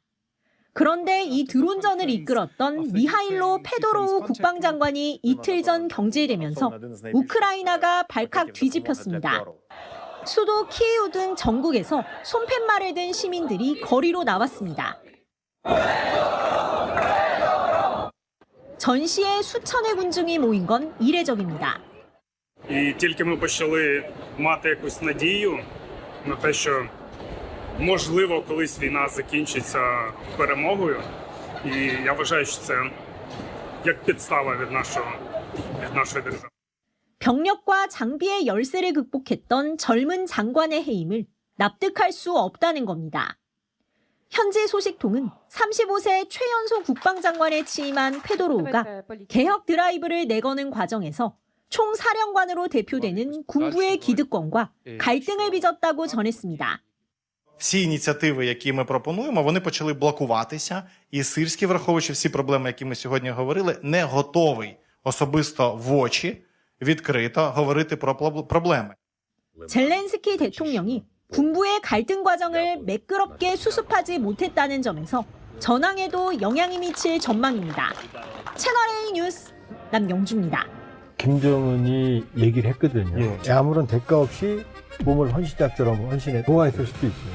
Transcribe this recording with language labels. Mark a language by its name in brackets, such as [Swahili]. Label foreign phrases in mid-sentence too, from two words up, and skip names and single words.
[Korean] 그런데 이 드론전을 이끌었던 미하일로 페도로우 국방장관이 이틀 전 경질되면서 우크라이나가 발칵 뒤집혔습니다. 수도 키이우 등 전국에서 손팻말을 든 시민들이 거리로 나왔습니다. 전시에 수천의 군중이 모인 건 이례적입니다. [Ukrainian] І тільки ми почали мати якусь надію на те, що можливо колись війна закінчиться перемогою. І я вважаю, що це як підстава від нашої держави. [Korean] 병력과 장비의 열세를 극복했던 젊은 장관의 해임을 납득할 수 없다는 겁니다. 현지 소식통은 35세 최연소 국방장관에 취임한 페도로우가 개혁 드라이브를 내거는 과정에서 총사령관으로 대표되는 군부의 기득권과 갈등을 빚었다고 전했습니다. [Ukrainian] Всі ініціативи, які ми пропонуємо, вони почали блокуватися. І Сирський, враховуючи всі проблеми, які ми сьогодні говорили, не готовий особисто в очі відкрито говорити про проблеми. [Korean] 젤렌스키 대통령이 군부의 갈등 과정을 매끄럽게 수습하지 못했다는 점에서 전황에도 영향이 미칠 전망입니다. 채널A 뉴스 남영주입니다. 김정은이 얘기를 했거든요. 아무런 대가 없이 몸을 헌신작처럼 헌신해 도와했을 수도 있어요.